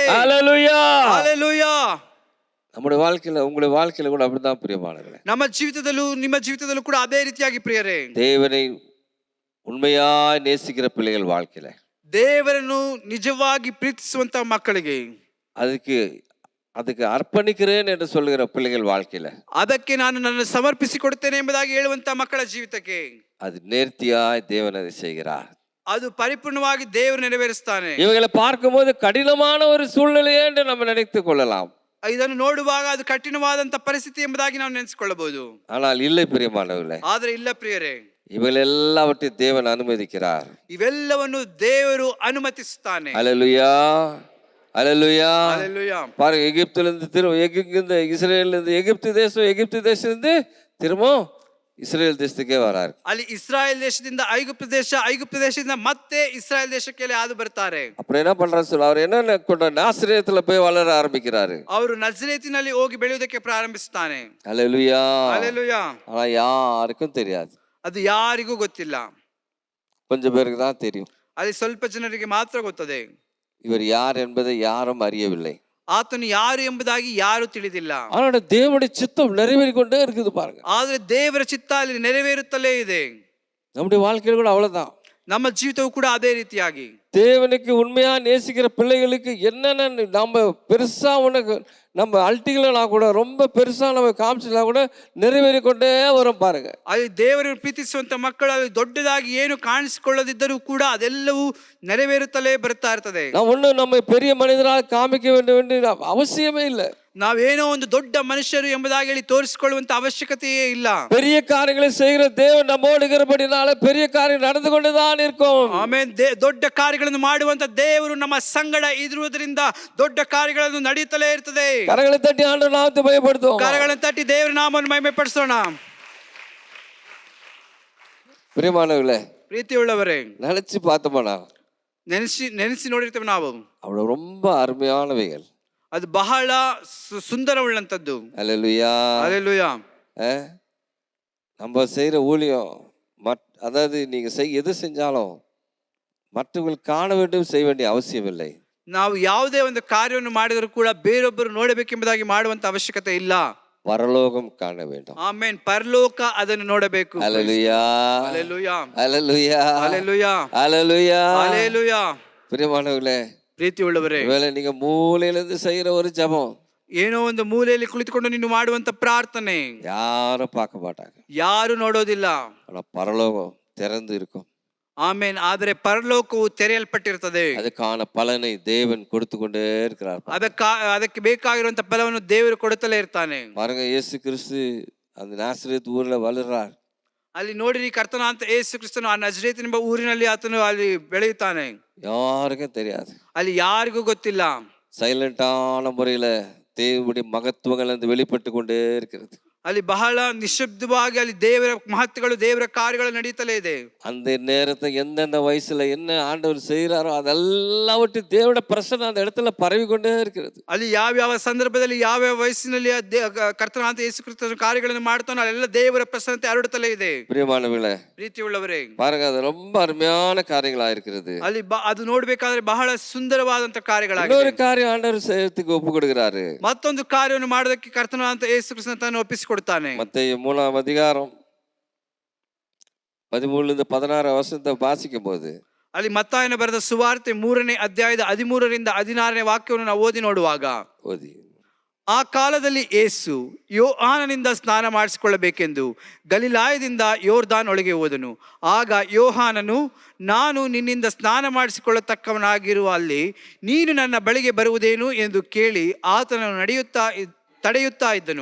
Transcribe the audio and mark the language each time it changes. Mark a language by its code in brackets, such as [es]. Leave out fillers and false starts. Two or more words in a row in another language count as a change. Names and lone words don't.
[ta] அல்லேலூயா. [kn] ಹಲ್ಲೆಲೂಯಾ. [ta] நம்முடைய வாழ்க்கையில, உங்களுடைய வாழ்க்கையில கூட அப்படிதான் பிரியமானவர்களே. [kn] ನಮ್ಮ ಜೀವಿತದಲ್ಲೂ ನಿಮ್ಮ ಜೀವಿತದಲ್ಲೂ ಕೂಡ ಅದೇ ರೀತಿಯಾಗಿ ಪ್ರಿಯರೇ, [ta] தேவனை உண்மையாய் நேசிக்கிற பிள்ளைகள் வாழ்க்கையில [kn] ದೇವರನ್ನು ನಿಜವಾಗಿ ಪ್ರೀತಿಸುವಂತ ಮಕ್ಕಳಿಗೆ, [ta] அதுக்கு ಅರ್ಪಣಿக்கிறேன் என்று சொல்லுகிற பிள்ளைகள் வாழ்க்கையில, [kn] ಅದಕ್ಕೆ ನಾನು ನನ್ನ ಸಮರ್ಪಿಸಿಕೊಡುತ್ತೇನೆ ಎಂಬುದಾಗಿ ಹೇಳುವಂತ ಮಕ್ಕಳ ಜೀವಿತಕ್ಕೆ [ta] அது நேர்த்தியாய் தேவன் அதை செய்கிறார். [kn] ಅದು ಪರಿಪೂರ್ಣವಾಗಿ ದೇವರು ನೆರವೇರಿಸ್ತಾನೆ. [ta] இவைகளை பார்க்கும்போது கடினமான ஒரு சூழ்நிலையே என்று நம்ம நினைத்துக் கொள்ளலாம். [kn] ಇದನ್ನು ನೋಡುವಾಗ ಅದು ಕಠಿಣವಾದಂತ ಪರಿಸ್ಥಿತಿ ಎಂಬುದಾಗಿ ನಾವು ನೆನೆಸಿಕೊಳ್ಳಬಹುದು. [ta] ஆனால் இல்லை பிரியமானவர்களே, [kn] ಆದ್ರೆ ಇಲ್ಲ ಪ್ರಿಯರೇ, [ta] இவைகள் எல்லாவற்றையும் தேவன் அனுமதிக்கிறார். [kn] ಇವೆಲ್ಲವನ್ನು ದೇವರು ಅನುಮತಿಸುತ್ತಾನೆ. [ta] அல்லேலூயா. அல்லேலூயா. [kn] ಹಲ್ಲೆಲೂಯಾ. [ta] பாருங்க, எகிப்து தேசத்திலிருந்து திரும்ப இஸ்ரேல் தேசத்துக்கே வராரு. [kn] ಅಲ್ಲಿ ಇಸ್ರಾಯೇಲ್ ದೇಶದಿಂದ ಐಗುಪ್ತ ದೇಶದಿಂದ ಮತ್ತೆ ಇಸ್ರಾಯೇಲ್ ದೇಶಕ್ಕೆ ಹಾದು ಬರ್ತಾರೆ. [ta] அப்புறம் என்ன பண்றாரு சொல்ல, அவர் என்ன கொண்ட நாசரேத்துல போய் வளர ஆரம்பிக்கிறாரு. [kn] ಅವರು ನಜರೇತಿನಲ್ಲಿ ಹೋಗಿ ಬೆಳೆಯುವುದಕ್ಕೆ ಪ್ರಾರಂಭಿಸುತ್ತಾನೆ. [ta] அல்லேலூயா. [kn] ಹಲ್ಲೆಲೂಯಾ. [ta] ஆனா யாருக்கும் தெரியாது. [kn] ಅದು ಯಾರಿಗೂ ಗೊತ್ತಿಲ್ಲ. [ta] கொஞ்சம் பேருக்கு தான் தெரியும். [kn] ಅಲ್ಲಿ ಸ್ವಲ್ಪ ಜನರಿಗೆ ಮಾತ್ರ ಗೊತ್ತದೆ. [ta] இவர் யார் என்பதை யாரும் அறியவில்லை. [kn] ಆತನು ಯಾರು ಎಂಬುದಾಗಿ ಯಾರು ತಿಳಿದಿಲ್ಲ. [ta] ஆனால் தேவனுடைய சித்தம் நிறைவேறிக்கொண்டே இருக்குது பாருங்க. [kn] ಆದ್ರೆ ದೇವರ ಚಿತ್ತ ಅಲ್ಲಿ ನೆರವೇರುತ್ತಲೇ ಇದೆ. [ta] நம்முடைய வாழ்க்கையில கூட அவ்வளவுதான். [kn] ನಮ್ಮ ಜೀವಿತವೂ ಕೂಡ ಅದೇ ರೀತಿಯಾಗಿ [ta] தேவனுக்கு உண்மையா நேசிக்கிற பிள்ளைகளுக்கு என்னென்ன நம்ம பெருசா உனக்கு நம்ம அல்ட்டிகளா கூட ரொம்ப பெருசா நம்ம காமிச்சா கூட நிறைவேறி கொண்டே வரும் பாருங்க. [kn] ಅಲ್ಲಿ ದೇವರನ್ನು ಪ್ರೀತಿಸುವಂತ ಮಕ್ಕಳು ಅಲ್ಲಿ ದೊಡ್ಡದಾಗಿ ಏನು ಕಾಣಿಸಿಕೊಳ್ಳದಿದ್ದರೂ ಕೂಡ ಅದೆಲ್ಲವೂ ನೆರವೇರುತ್ತಲೇ ಬರ್ತಾ ಇರ್ತದೆ. [ta] ನಾವು ஒன்றும் நம்ம பெரிய மனிதராக காமிக்க வேண்டிய அவசியமே இல்லை. [kn] ನಾವೇನೋ ಒಂದು ದೊಡ್ಡ ಮನುಷ್ಯರು ಎಂಬುದಾಗಿ ಹೇಳಿ ತೋರಿಸಿಕೊಳ್ಳುವಂತ ಅವಶ್ಯಕತೆಯೇ ಇಲ್ಲ. [ta] பெரிய காரியங்களை செய்கிற தேவன் நம்மோடு இருக்கிறபடினால பெரிய காரியம் நடந்து கொண்டுதான் இருக்கும். [kn] ಆಮೇನ್. ದೊಡ್ಡ ಕಾರ್ಯಗಳನ್ನು ಮಾಡುವಂತ ದೇವರು ನಮ್ಮ ಸಂಗಡ ಇರುವುದರಿಂದ ದೊಡ್ಡ ಕಾರ್ಯಗಳನ್ನು ನಡೆಯುತ್ತಲೇ ಇರ್ತದೆ. [ta] கரங்களை தட்டி ஆண்டவர் நாமத்தை பயப்படுத்துவோம். [kn] ಕರಗಳನ್ನು ತಟ್ಟಿ ದೇವರ ನಾಮವನ್ನು ಮಹಿಮೆ ಪಡಿಸೋಣ. [ta] பிரியமானவர்களே, [kn] ಪ್ರೀತಿಯುಳ್ಳವರೇ, [ta] நினைச்சு பார்த்தோம்னா [kn] ನೆನೆಸಿ ನೋಡಿರ್ತೇವೆ ನಾವು. [ta] அவ்வளவு ரொம்ப அருமையானவைகள். [kn] ಅದು ಬಹಳ ಸುಂದರವುಳ್ಳಂತದ್ದು. [ta] அல்லேலூயா. [kn] ಹಲ್ಲೆಲೂಯಾ. [ta] நம்ம செய்யற ஊழியம், அதாவது நீங்க எது செஞ்சாலும் மற்றவர்கள் காண வேண்டும் செய்ய வேண்டிய அவசியம் இல்லை. [kn] ನಾವು ಯಾವುದೇ ಒಂದು ಕಾರ್ಯವನ್ನು ಮಾಡಿದರೂ ಕೂಡ ಬೇರೊಬ್ಬರು ನೋಡಬೇಕೆಂಬುದಾಗಿ ಮಾಡುವಂತ ಅವಶ್ಯಕತೆ ಇಲ್ಲ. [ta] பரலோகம் காண வேண்டும். [kn] ಆಮೆನ್. ಪರಲೋಕ ಅದನ್ನು ನೋಡಬೇಕು. [ta] அல்லேலூயா. [kn] ಹಲ್ಲೆಲೂಯಾ. [ta] அல்லேலூயா. [kn] ಹಲ್ಲೆಲೂಯಾ. [ta] அல்லேலூயா. [kn] ಹಲ್ಲೆಲೂಯಾ. [ta] பிரியமானவர்களே, [kn] ಪ್ರೀತಿಯುಳ್ಳವರೇ, [ta] ஒருவேளை நீங்க மூலையிலிருந்து செய்யற ஒரு ஜெபம், [kn] ಏನೋ ಒಂದು ಮೂಲೆಯಲ್ಲಿ ಕುಳಿತುಕೊಂಡು ನೀನು ಮಾಡುವಂತ ಪ್ರಾರ್ಥನೆ [ta] யாரும் பார்க்க மாட்டாங்க. [kn] ಯಾರು ನೋಡೋದಿಲ್ಲ. [ta] ஆனா பரலோகம் திறந்து இருக்கும். [kn] ಆಮೇನ್. ಆದರೆ ಪರಲೋಕವು ತೆರೆಯಲ್ಪಟ್ಟಿರುತ್ತದೆ. [ta] அதுக்கான பலனை தேவன் கொடுத்து கொண்டே இருக்கிறார். [kn] ಅದಕ್ಕೆ ಬೇಕಾಗಿರುವಂತ ಫಲವನ್ನು ದೇವರು ಕೊಡುತ್ತಲೇ ಇರ್ತಾನೆ. [ta] பாருங்க, இயேசு கிறிஸ்து அந்த நாசரேத் ஊர்ல வளர்றார். [kn] ಅಲ್ಲಿ ನೋಡಿರಿ, ಕರ್ತನಾಂತ ಯೇಸು ಕ್ರಿಸ್ತನು ಆ ನಜರೇತ್ ಎಂಬ ಊರಿನಲ್ಲಿ ಆತನು ಅಲ್ಲಿ ಬೆಳೆಯುತ್ತಾನೆ. [ta] யாருக்கும் தெரியாது. [kn] ಅಲ್ಲಿ ಯಾರಿಗೂ ಗೊತ್ತಿಲ್ಲ. [ta] சைலண்டான முறையில தேவனுடைய மகத்துவங்கள் வந்து வெளிப்பட்டு கொண்டே இருக்கிறது. [kn] ಅಲ್ಲಿ ಬಹಳ ನಿಶಬ್ದವಾಗಿ ಅಲ್ಲಿ ದೇವರ ಮಹತ್ವಗಳು, ದೇವರ ಕಾರ್ಯಗಳು ನಡೆಯುತ್ತಲೇ ಇದೆ. [ta] அந்த நேரத்தை எந்தெந்த வயசுல என்ன ஆண்டவர் செய்யறாரோ அதெல்லாவற்றையும் தேவனுடைய பிரசன்னம் அந்த இடத்துல பரவி கொண்டே இருக்கிறது. [kn] ಅಲ್ಲಿ ಯಾವ ಸಂದರ್ಭದಲ್ಲಿ ಯಾವ ವಯಸ್ಸಿನಲ್ಲಿ ಕರ್ತನಾಂತ ಯೇಸು ಕ್ರಿಸ್ತನ ಕಾರ್ಯಗಳನ್ನು ಮಾಡ್ತಾನೋ ಅಲ್ಲೆಲ್ಲ ದೇವರ ಪ್ರಸನ್ನತೆ ಹರಡುತ್ತಲೇ ಇದೆ. [ta] பிரியமானவர்களே, [kn] ಪ್ರೀತಿಯುಳ್ಳವರೇ, [ta] பாருங்க, அது ரொம்ப அருமையான காரியங்களா இருக்கிறது. [kn] ಅಲ್ಲಿ ಅದು ನೋಡ್ಬೇಕಾದ್ರೆ ಬಹಳ ಸುಂದರವಾದಂತ ಕಾರ್ಯಗಳಾಗಿದೆ. [ta] இன்னொரு காரியம் ஆண்டவர் செய்யறதுக்கு ஒப்பு கொடுக்கிறாரு. [kn] ಮತ್ತೊಂದು ಕಾರ್ಯವನ್ನು ಮಾಡೋದಕ್ಕೆ ಕರ್ತನಾಂತ ಯೇಸು ಕ್ರಿಸ್ತನ ತಾನು ಒಪ್ಪಿಸಿಕೊಡ್ತಾನೆ. [ta] மத்தேயு 3ஆம் அதிகாரம் 13-16 வசனத்தை வாசிக்கும் போது, [kn] ಅಲ್ಲಿ ಮತ್ತಾಯನ ಬರೆದ ಸುವಾರ್ತೆ 3ನೇ ಅಧ್ಯಾಯದ 13ರಿಂದ 16ನೇ ವಾಕ್ಯವನ್ನು ನಾವು ಓದಿ ನೋಡುವಾಗ, ಆ ಕಾಲದಲ್ಲಿ ಯೇಸು ಯೋಹಾನನಿಂದ ಸ್ನಾನ ಮಾಡಿಸಿಕೊಳ್ಳಬೇಕೆಂದು ಗಲಿಲಾಯದಿಂದ ಯೋರ್ದಾನ್ ಒಳಗೆ ಹೋದನು. ಆಗ ಯೋಹಾನನು, ನಾನು ನಿನ್ನಿಂದ ಸ್ನಾನ ಮಾಡಿಸಿಕೊಳ್ಳತಕ್ಕವನಾಗಿರುವ ಅಲ್ಲಿ ನೀನು ನನ್ನ ಬಳಿಗೆ ಬರುವುದೇನು ಎಂದು ಕೇಳಿ ಆತನನ್ನು ತಡೆಯುತ್ತಾ ಇದ್ದನು.